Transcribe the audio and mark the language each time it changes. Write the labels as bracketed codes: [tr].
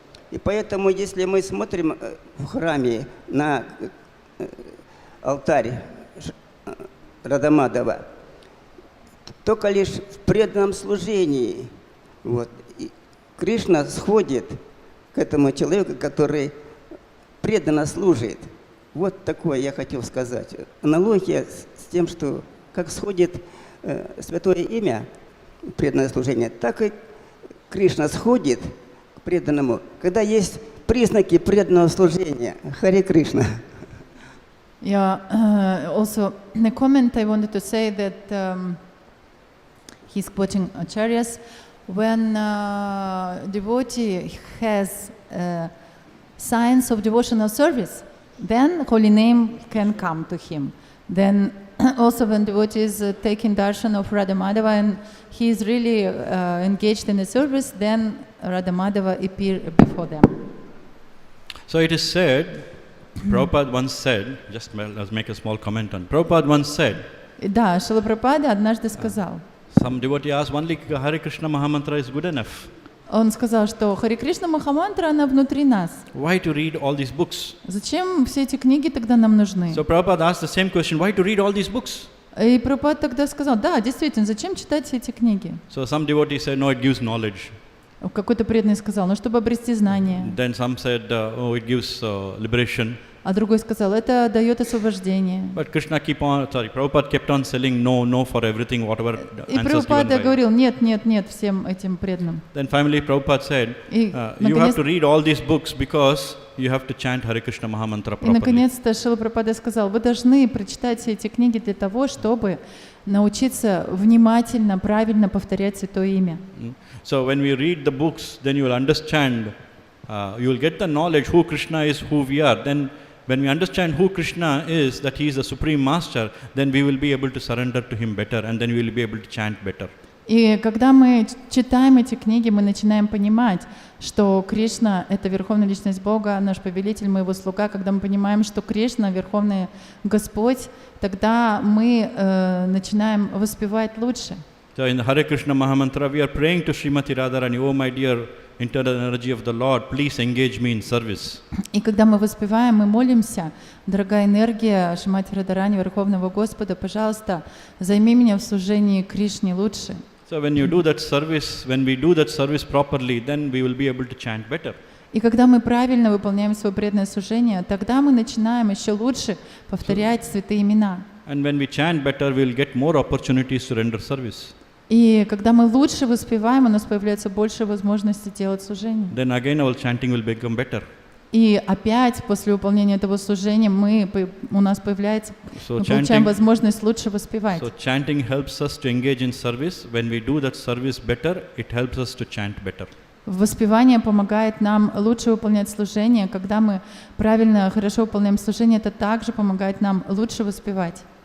[ru] И поэтому, если мы смотрим в храме на алтарь Радамадава, только лишь в преданном служении вот, Кришна сходит к этому человеку, который преданно служит. Вот такое я хотел сказать. Аналогия с тем, что как сходит святое имя, преданное служение, так и Кришна сходит к преданному, когда есть признаки преданного служения. Харе Кришна. [en] Yeah, also in the comment I wanted to say that he's quoting acharyas. When devotee has signs of devotional service, then holy name can come to him. Then also when devotee is taking darshan of Radha Madhava and he is really engaged in the service, then Radha Madhava appear before them. So it is said, Prabhupada once said, just let's make a small comment on, Prabhupada once said, [ru] Да, Шрила Прабхупада однажды сказал, [en] some devotee asked, only Hare Krishna Mahamantra is good enough. [ru] он сказал, что Харе Кришна Махамантра, она внутри нас. [en] Why to read all these books? [ru] Зачем все эти книги тогда нам нужны? [en] So Prabhupada asked the same question, why to read all these books? [ru] И Прабхупада тогда сказал, да, действительно, зачем читать все эти книги? [en] So some devotee said, no, it gives knowledge. [ru] Какой-то преданный сказал, ну, чтобы обрести знания. [en] Then some said, oh, it gives liberation. [ru] А другой сказал, это дает освобождение. [en] But Prabhupada kept on selling no for everything, whatever [ru] И [en] answers given [ru] Прабхупада [en] by. [ru] говорил, нет, нет, нет всем этим преданным. [en] Then finally Prabhupada said, [ru] И [en] you have to read all these books because you have to chant Hare Krishna Mahamantra [ru] И [en] properly. [ru] наконец-то Шрила Прабхупада сказал, вы должны прочитать все эти книги для того, чтобы научиться внимательно, правильно повторять Святое Имя. [en] So when we read the books, then you will understand, you will get the knowledge who Krishna is, who we are. Then when we understand who Krishna is, that he is the Supreme Master, then we will be able to surrender to him better and then we will be able to chant better. [ru] И когда мы читаем эти книги, мы начинаем понимать, что Кришна — это Верховная Личность Бога, наш Повелитель, мы Его слуга. Когда мы понимаем, что Кришна — Верховный Господь, тогда мы начинаем воспевать лучше. [en] So in the Hare Krishna Mahamantra, we are praying to Srimati Radharani, oh my dear internal energy of the Lord, please engage me in service. [ru] И когда мы воспеваем, мы молимся, дорогая энергия Шримати Радхарани, Верховного Господа, пожалуйста, займи меня в служении Кришне лучше. [en] So when you do that service, when we do that service properly, then we will be able to chant better. [ru] И когда мы правильно выполняем свое преданное служение, тогда мы начинаем еще лучше повторять святые имена. [en] And when we chant better, we will get more opportunities to render service. [ru] И когда мы лучше воспеваем, у нас появляется больше возможностей делать служение. [en] Then again our chanting will become better. [ru] И опять после выполнения этого служения у нас появляется, мы получаем возможность лучше воспевать. [en] So chanting helps us to engage in service. When we do that service better, it helps us to chant better. [ru] Воспевание помогает нам лучше выполнять служение. Когда мы правильно, хорошо выполняем служение, это также помогает нам лучше воспевать.